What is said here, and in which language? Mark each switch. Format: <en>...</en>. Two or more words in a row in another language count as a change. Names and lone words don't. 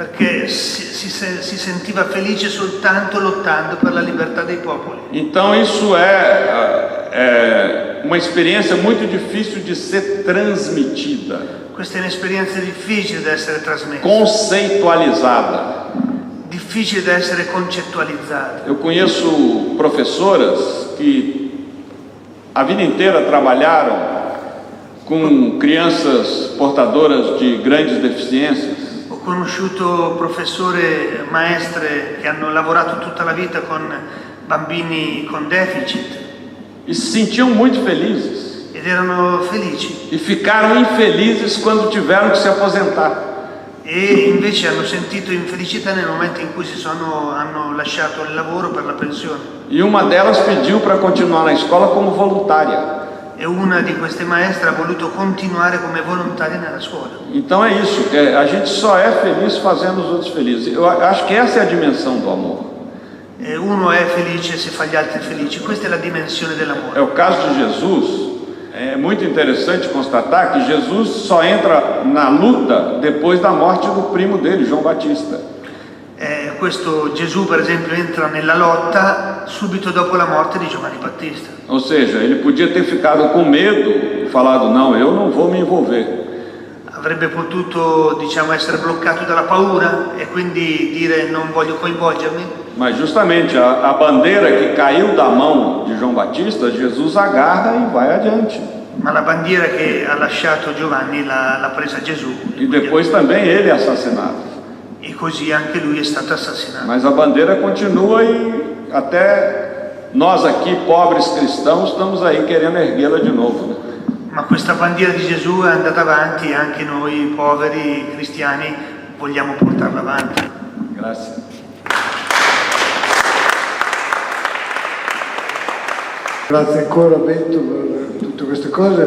<it>perché si sentiva felice soltanto lottando per la libertà dei popoli.</it> <pt>Então isso é uma experiência muito difícil de ser transmitida,</pt> <it>Questa è un'esperienza difficile da essere trasmessa,</it> <pt>conceitualizada.</pt> <it>difficile da essere concettualizzata.</it> <pt>Eu conheço professoras que a vida inteira trabalharam com crianças portadoras de grandes deficiências.</pt> <it>Ho conosciuto professore, maestre che hanno lavorato tutta la vita con bambini con deficit</it> <pt>E se sentiam muito felizes</pt> <it>ed erano felici,</it> <pt>e ficaram infelizes quando tiveram que se aposentar.</pt> <it>e invece hanno sentito infelicità nel momento in cui hanno lasciato il lavoro per la pensione.</it> <pt>E uma delas pediu para continuar na escola como voluntária.</pt> <it>E una di queste maestre ha voluto continuare come volontaria nella scuola.</it> <pt>Então é isso, a gente só é feliz fazendo os outros felizes. Eu acho que essa é a dimensão do amor.</pt> <it>E uno è felice se fa gli altri felici, questa è la dimensione dell'amore.</it> <pt>É o caso de Jesus. É muito interessante constatar que Jesus só entra na luta depois da morte do primo dele, João Batista.</pt> <it>Questo Gesù, per esempio, entra nella lotta subito dopo la morte di Giovanni Battista.</it> <pt>Ou seja, ele podia ter ficado com medo e falado, não, eu não vou me envolver.</pt> <it>Avrebbe potuto, essere bloccato dalla paura e quindi dire non voglio coinvolgermi.</it> <pt>Mas justamente a bandeira que caiu da mão de João Batista, Jesus agarra e vai adiante.</pt> <it>Ma la bandiera che ha lasciato Giovanni l'ha presa Gesù.</it> <pt>E depois também ele é assassinado.</pt> <it>E così anche lui è stato assassinato.</it> <pt>Mas a bandeira continua e até nós aqui, pobres cristãos, estamos aí querendo erguê-la de novo, né?</pt> <it>Ma questa bandiera di Gesù è andata avanti e anche noi poveri cristiani vogliamo portarla avanti. Grazie. Grazie ancora Bento per tutte queste cose.</it>